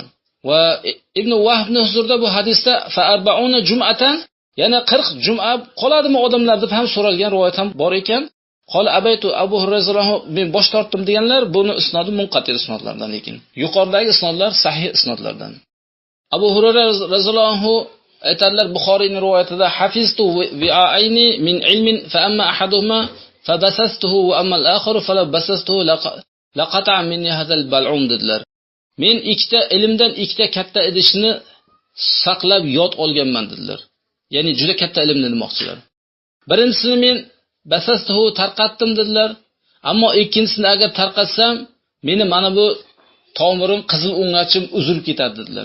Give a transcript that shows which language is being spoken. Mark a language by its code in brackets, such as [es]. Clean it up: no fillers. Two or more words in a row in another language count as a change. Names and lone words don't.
[uz] Va Ibn Wahbning huzurida bu hadisda [ar] ف 40 جمعة, [uz] yana 40 jum'a qoladimi odamlar deb ham so'ralgan rivoyat ham bor ekan. [ar] قال أبيت [uz] Abu Hurayra men bosh tortdim deganlar, buni isnodi munqati isnodlardan ekan. Yuqoridagi isnodlar sahih isnodlardan. Abu Hurayra roziyallohu anhu aytadilar Buxoriyning rivoyatida [ar] حفظت وعاءين من علم فأما أحدهما فبثثته وأما الآخر فبثثته لقطع مني هذا البلعوم dedilar. [uz] Men ikkita ilmdan ikkita katta idishni saqlab yod olganman dedilar. Ya'ni juda katta ilmni demoqchilar. Birinchisini men basastuhu tarqatdim dedilar. Ammo ikkinchisini agar tarqatsam, meni mana bu tomirim, qizil o'ngachim uzilib ketadi dedilar.